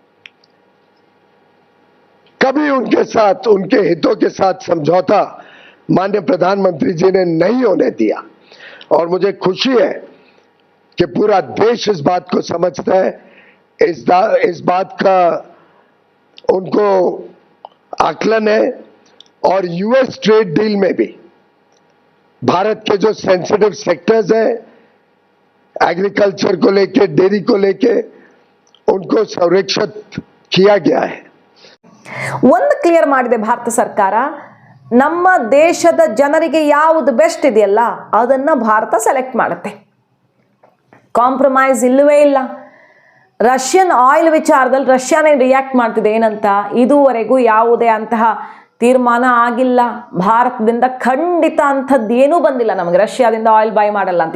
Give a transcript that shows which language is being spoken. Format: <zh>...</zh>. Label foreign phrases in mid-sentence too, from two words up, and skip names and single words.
<hi>कभी उनके साथ, उनके हितों के साथ समझौता माननीय प्रधानमंत्री जी ने नहीं होने दिया और मुझे खुशी है कि पूरा देश इस बात को समझता है, इस बात का उनको आकलन है। और</hi> <en>US trade deal</en> <hi>में भी भारत के जो</hi> <en>sensitive sectors</en> <hi>हैं, एग्रीकल्चर को लेके, डेयरी को लेके, उनको संरक्षित किया गया है।</hi> <kn>ಒಂದು ಕ್ಲಿಯರ್ ಮಾಡಿದೆ ಭಾರತ ಸರ್ಕಾರ, ನಮ್ಮ ದೇಶದ ಜನರಿಗೆ ಯಾವುದು ಬೆಸ್ಟ್ ಇದೆಯಲ್ಲ ಅದನ್ನ ಭಾರತ ಸೆಲೆಕ್ಟ್ ಮಾಡುತ್ತೆ. ಕಾಂಪ್ರಮೈಸ್ ಇಲ್ಲವೇ ಇಲ್ಲ.</kn> <en>Russian oil</en> <kn>ವಿಚಾರದಲ್ಲಿ ರಷ್ಯಾನೇ ರಿಯಾಕ್ಟ್ ಮಾಡ್ತಿದೆ ಏನಂತ, ಇದುವರೆಗೂ ಯಾವುದೇ ಅಂತಹ ತೀರ್ಮಾನ ಆಗಿಲ್ಲ, ಭಾರತದಿಂದ ಖಂಡಿತ ಅಂಥದ್ದು ಏನೂ ಬಂದಿಲ್ಲ, ನಮಗೆ ರಷ್ಯಾದಿಂದ</kn> <en>oil buy</en> <kn>ಮಾಡಲ್ಲ ಅಂತ.</kn>